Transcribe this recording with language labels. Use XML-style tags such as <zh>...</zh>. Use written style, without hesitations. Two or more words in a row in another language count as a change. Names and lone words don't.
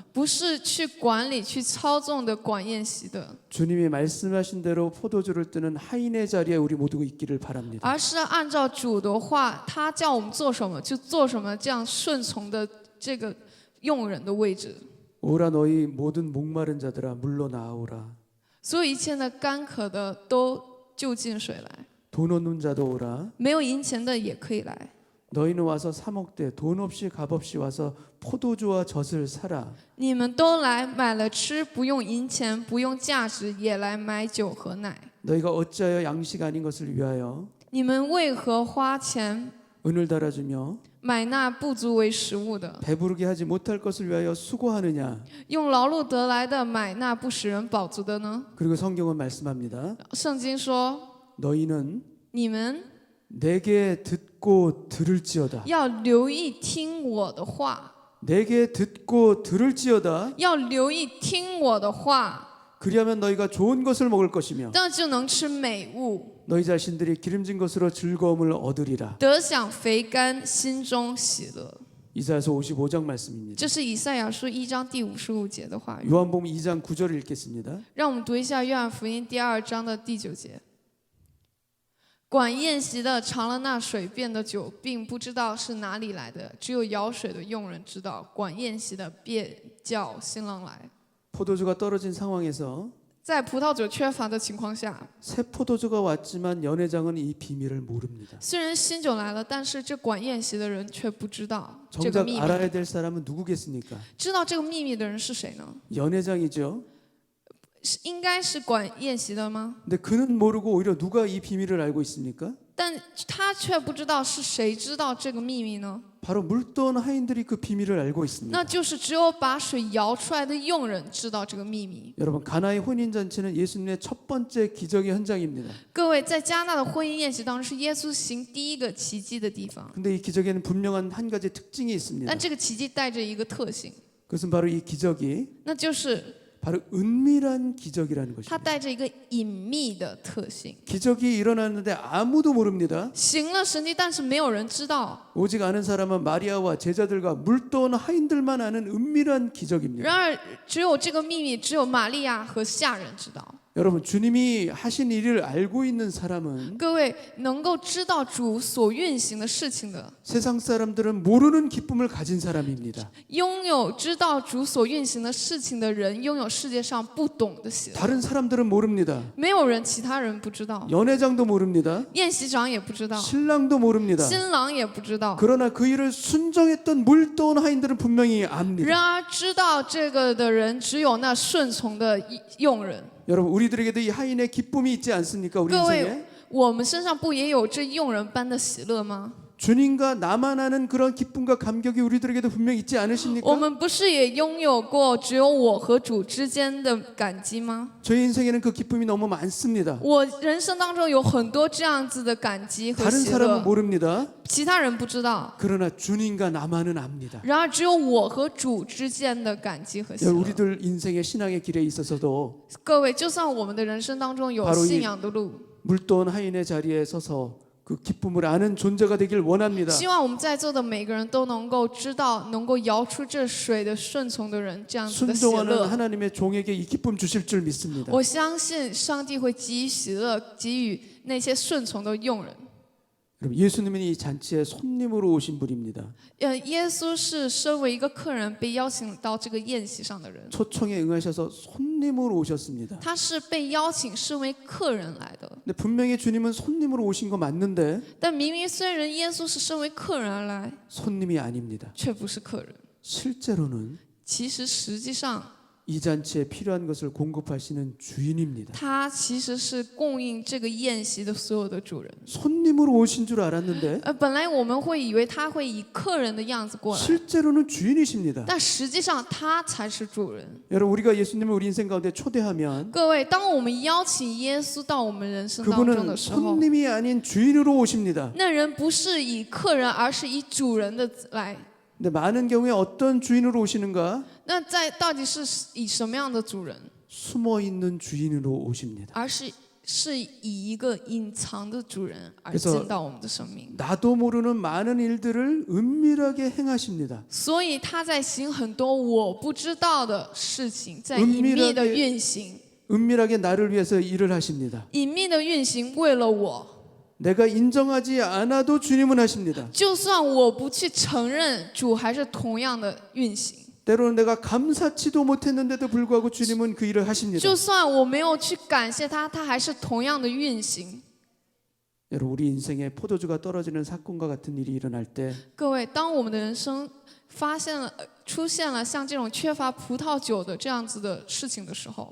<zh>不是去管理、去操纵的管宴席的，</zh> <ko>주님이 말씀하신 대로 포도주를 뜨는 하인의 자리에 우리 모두 있기를 바랍니다.</ko> <zh>而是按照主的话，他叫我们做什么就做什么，这样顺从的这个用人的位置。</zh> <ko>오라 너희 모든 목마른 자들아 물러 나오라.</ko> <zh>所有一切的干渴的都就近水来，</zh> <ko>돈 없는 자도 오라.</ko> <zh>没有银钱的也可以来。</zh> <ko>너희는 와서 사 먹되 돈 없이 값 없이 와서 포도주와 젖을 사라.</ko> <zh>你们都来买了吃，不用银钱，不用价值，也来买酒和奶。</zh> <ko>너희가 어찌하여 양식 아닌 것을 위하여</ko> <zh>你们为何花钱</zh> <ko>은을 달아주며</ko> <zh>买那不足为食物的，</zh> <ko>배부르게 하지 못할 것을 위하여 수고하느냐.</ko> <zh>用劳碌得来的买那不使人饱足的呢？</zh> <ko>그리고 성경은 말씀합니다.</ko> <zh>圣经说，</zh> <ko>너희는</ko> <zh>你们</zh> <ko>내게 듣고 들을지어다.</ko> <zh>要留意听我的话，</zh> <ko>내게 듣고 들을지어다.</ko> <zh>要留意听我的话，</zh> <ko>그리하면 너희가 좋은 것을 먹을 것이며</ko> <zh>这样就能吃美物，</zh> <ko>너희 자신들이 기름진 것으로 즐거움을 얻으리라.</ko> <zh>得享肥甘，心中喜乐。</zh> <ko>이사야서 55장 말씀입니다.</ko> <zh>这是以赛亚书1章第55节的话语。</zh> <ko>요한복음 2장 9절을 읽겠습니다.</ko> <zh>让我们读一下约翰福音第2章的第9节。管宴席的尝了那水变的酒，并不知道是哪里来的，只有舀水的佣人知道。管宴席的便叫新郎来。</zh> <ko>포도주가 떨어진 상황에서</ko> <zh>在葡萄酒缺乏的情况下，</zh> <ko>새 포도주가 왔지만 연회장은 이 비밀을 모릅니다.</ko> <zh>虽然新酒来了，但是这管宴席的人却不知道这个</zh> <ko>정작</ko> <zh>秘密。</zh> <ko>알아야 될 사람은 누구겠습니까?</ko> <zh>知道这个秘密的人是谁呢？</zh> <ko>연회장이죠.</ko> <zh>应该是管宴席的吗？</zh> <ko>근데 그는 모르고 오히려 누가 이 비밀을 알고 있습니까?</ko> <zh>但他却不知道是谁知道这个秘密呢？</zh> <ko>바로 물떠온 하인들이 그 비밀을 알고 있습니다.</ko> <zh>那就是只有把水舀出来的佣人知道这个秘密。</zh> <ko>여러분, 가나의 혼인 잔치는 예수님의 첫 번째 기적의 현장입니다.</ko> <zh>各位，在加纳的婚姻宴席当中，是耶稣行第一个奇迹的地方。</zh> <ko>근데 이 기적에는 분명한 한 가지 특징이 있습니다.</ko> <zh>但这个奇迹带着一个特性，</zh> <ko>그것은 바로 이 기적이</ko> <zh>那就是</zh> <ko>바로 은밀한 기적이라는</ko> <zh>它</zh> <ko>것입니다.</ko> <zh>带着一个隐秘的特性。</zh> <ko>기적이 일어났는데 아무도 모릅니다.</ko> <zh>行了神迹，但是没有人知道。</zh> <ko>오직 아는 사람은 마리아와 제자들과 물도원 하인들만 아는 은밀한 기적입니다.</ko> <zh>然而，只有这个秘密，只有玛利亚和下人知道。</zh> <ko>여러분, 주님이 하신 일을 알고 있는 사람은</ko> <zh>各位能够知道主所运行的事情的，</zh> <ko>세상 사람들은 모르는 기쁨을 가진 사람입니다.</ko> <zh>拥有知道主所运行的事情的人，拥有世界上不懂的喜乐。</zh> <ko>다른 사람들은 모릅니다.</ko> <zh>没有人，其他人不知道，</zh> <ko>연회장도 모릅니다.</ko> <zh>宴席长也不知道，</zh> <ko>신랑도 모릅니다.</ko> <zh>新郎也不知道。</zh> <ko>그러나 그 일을 순종했던 물도원 하인들은 분명히 압니다.</ko> <zh>然而，知道这个的人，只有那顺从的用人。</zh> <ko>여러분, 우리들에게도 이 하인의 기쁨이 있지 않습니까? 우리</ko> <zh>各</zh> <ko>인생에</ko> <zh>位，我们身上不也有这用人般的喜乐吗？</zh> <ko>주님과 나만 아는 그런 기쁨과 감격이 우리들에게도 분명히 있지</ko> <zh>我</zh> <ko>않으십니까?</ko> <zh>们不是也拥有过只有我和主之间的感激吗？</zh> <ko>저희 인생에는 그 기쁨이 너무 많습니다.</ko> <zh>我人生当中有很多这样子的感激和</zh> <ko>다른</ko> <zh>喜</zh> <ko>사람은</ko> <zh>乐，</zh> <ko>모릅니다.</ko> <zh>其他人不知道。</zh> <ko>그러나 주님과 나만은 압니다.</ko> <zh>然而，只有我和主之间的感激和喜</zh> <ko>여러분,</ko> <zh>乐。</zh> <ko>우리들 인생의 신앙의 길에 있어서도</ko> <zh>各位，就算我们的人生当中有</zh> <ko>바로 이</ko> <zh>信仰的路，</zh> <ko>물도원 하인의 자리에 서서 그 기쁨을 아는 존재가 되길 원합니다.</ko> <zh>希望我们在座的每个人都能够知道，能够摇出这水的顺从的人这样子的喜</zh> <ko>순종하는</ko> <zh>乐。</zh> <ko>하나님의 종에게 이 기쁨 주실 줄 믿습니다.</ko> <zh>我相信上帝会给予喜乐，给予那些顺从的用人。</zh> <ko>여러분, 예수님은 이 잔치에 손님으로 오신 분입니다.</ko> <zh>耶稣是身为一个客人被邀请到这个宴席上的人，</zh> <ko>초청에 응하셔서 손님으로 오셨습니다.</ko> <zh>他是被邀请身为客人来的。</zh> <ko>근데 분명히 주님은 손님으로 오신 거 맞는데</ko> <zh>但明明虽然耶稣是身为客人而来，</zh> <ko>손님이 아닙니다.</ko> <zh>却不是客人。</zh> <ko>실제로는</ko> <zh>其实实际上，</zh> <ko>이 잔치에 필요한 것을 공급하시는 주인입니다.</ko> <zh>他其实是供应这个宴席的所有的主人。</zh> <ko>손님으로 오신 줄 알았는데</ko> <zh>本来我们会以为他会以客人的样子过来，</zh> <ko>실제로는 주인이십니다.</ko> <zh>但实际上他才是主人。</zh> <ko>여러분, 우리가 예수님을 우리 인생 가운데 초대하면</ko> <zh>各位，当我们邀请耶稣到我们人生当中</zh> <ko>그분은</ko> <zh>的时候，</zh> <ko>손님이 아닌 주인으로 오십니다.</ko> <zh>那人不是以客人，而是以主人的来。</zh> <ko>근데 많은 경우에 어떤 주인으로 오시는가?</ko> <zh>那到底是以什么样的主人？</zh> <ko>숨어 있는 주인으로 오십니다.</ko> <zh>而是以一个隐藏的主人而</zh> <ko>그래서</ko> <zh>进到我们的生命。</zh> <ko>나도 모르는 많은 일들을 은밀하게 행하십니다.</ko> <zh>所以他在行很多我不知道的事情，在隐秘的运行，</zh> <ko>은밀하게 나를 위해서 일을 하십니다.</ko> <zh>隐秘的运行为了我。</zh> <ko>내가 인정하지 않아도 주님은 하십니다.</ko> <zh>就算我不去承认，主还是同样的运行。</zh> <ko>때로는 내가 감사치도 못했는데도 불구하고 주님은 그 일을 하십니다.</ko> <zh>就算我没有去感谢他，他还是同样的运行。</zh> <ko>여러분, 우리 인생에 포도주가 떨어지는 사건과 같은 일이 일어날 때</ko> <zh>各位，当我们的人生出现了像这种缺乏葡萄酒的这样子的事情的时候，</zh>